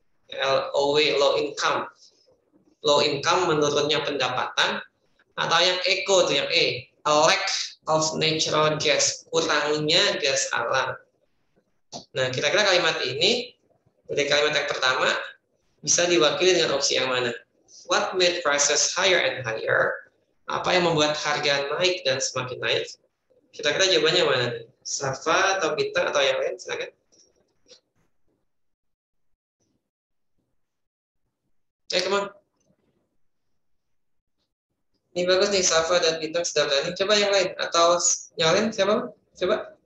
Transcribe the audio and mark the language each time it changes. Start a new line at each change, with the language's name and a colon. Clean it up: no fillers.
English: LOW, low income. Low income,
Indonesian: menurunnya pendapatan. Atau yang eco, tuh yang E,
English: a lack of natural gas,
Indonesian: kurangnya gas alam. Nah, kira-kira kalimat ini Dari kalimat yang pertama, bisa diwakili dengan opsi yang mana?
English: What made prices higher and higher?
Indonesian: Apa yang membuat harga naik dan semakin naik? Kira-kira jawabannya mana? Safa atau Bintang atau yang lain? Silakan.
English: Come on.
Indonesian: Ini bagus nih, Safa dan Bintang sudah berani. Coba yang lain. Atau yang lain siapa? Coba.